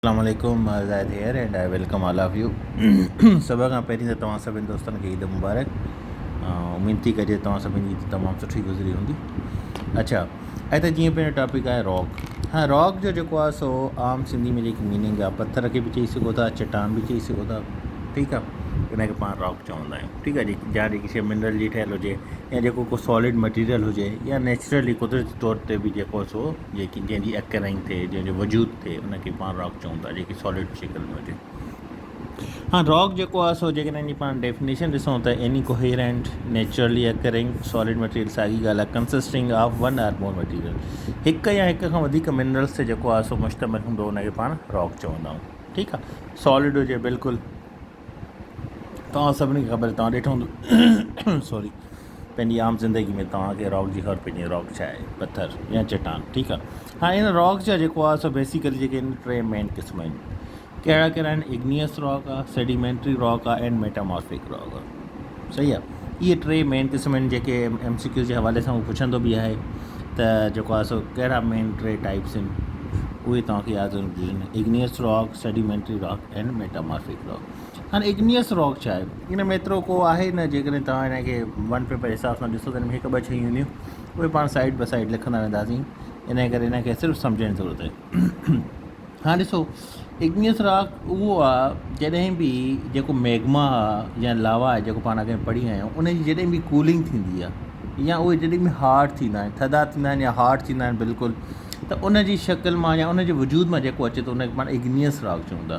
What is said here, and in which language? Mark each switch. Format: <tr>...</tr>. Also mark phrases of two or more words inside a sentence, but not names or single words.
<en>अस्सलामुअलैकुम ज़ाहिद here and I welcome all of you।</en> <sd>सभ खां पहिरीं त तव्हां सभिनी दोस्तनि खे ईद मुबारक। उमेद थी कजे तव्हां सभिनी जी तमामु सुठी गुज़री हूंदी। अच्छा, ऐं त जीअं पंहिंजो टॉपिक आहे रॉक। हाँ, रॉक जो जेको आहे सो आम सिंधी में जेकी मीनिंग आहे, पथर खे बि चई सघो था, चट्टान बि चई सघो था, ठीकु आहे। इनखे पाण रॉक चवंदा आहियूं, ठीकु आहे। या जेकी शइ मिनरल जी ठहियलु हुजे या जेको को</sd> <en>solid material</en> <sd>हुजे या नेचुरली कुदरती तौर ते बि जेको सो जेकी जंहिंजी अकरिंग थिए, जंहिंजो वजूद थिए, उनखे पाण रॉक चऊं था, जेकी सॉलिड शिकल में हुजे। हाँ, रॉक जेको आहे सो जेकॾहिं जी पाण डेफिनेशन ॾिसूं त</sd> <en>any coherent naturally occurring solid material,</en> <sd>साॻी ॻाल्हि आहे,</sd> <en>consisting of one or more material,</en> <sd>हिकु या हिक खां वधीक मिनरल्स ते जेको आहे सो मुश्तमिल हूंदो, उनखे पाण रॉक चवंदा आहियूं, ठीकु आहे। सॉलिड हुजे बिल्कुलु, तव्हां सभिनी खे ख़बर, तव्हां ॾिठो हूंदो सॉरी, पंहिंजी आम ज़िंदगी में तव्हांखे रॉक जी ख़बर पइजी, रॉक छा आहे, पथर या चट्टान, ठीकु आहे। हाणे इन रॉक जा जेको आहे सो बेसिकली जेके आहिनि टे मेन क़िस्म आहिनि। कहिड़ा कहिड़ा आहिनि?</sd> <en>igneous rock</en> <sd>आहे,</sd> <en>sedimentary rock</en> <sd>आहे</sd> <en>and metamorphic rock</en> <sd>आहे, सही आहे। इहे टे मेन क़िस्म आहिनि जेके MCQ जे हवाले सां उहो पुछंदो बि आहे त जेको आहे सो कहिड़ा मेन टे टाइप्स आहिनि, उहे तव्हांखे यादि हुजनि।</sd> <en>igneous rock, sedimentary rock and metamorphic rock.</en> <sd>हाणे</sd> <en>igneous rock</en> <sd>छा आहे? इन में एतिरो को आहे न, जेकॾहिं तव्हां हिनखे</sd> <en>one paper</en> <sd>हिसाब सां ॾिसो त हिन में हिकु ॿ शयूं हूंदियूं, उहे पाण</sd> <en>side by side</en> <sd>लिखंदा वेंदासीं, इन करे हिनखे सिर्फ़ु सम्झण जी ज़रूरत आहे। हाणे ॾिसो,</sd> <en>igneous rock</en> <sd>उहो आहे जॾहिं बि जेको मैग्मा आहे या लावा आहे, जेको पाण अॻे पढ़ी आया आहियूं, उनजी जॾहिं बि कूलिंग थींदी आहे या उहे जॾहिं बि हार्ड थींदा आहिनि, थधा थींदा आहिनि या हार्ड थींदा आहिनि बिल्कुलु, त उनजी शक्ल मां या उनजे वजूद मां जेको अचे थो, उनखे पाण</sd> <en>igneous rock</en> <sd>चऊं था।</sd>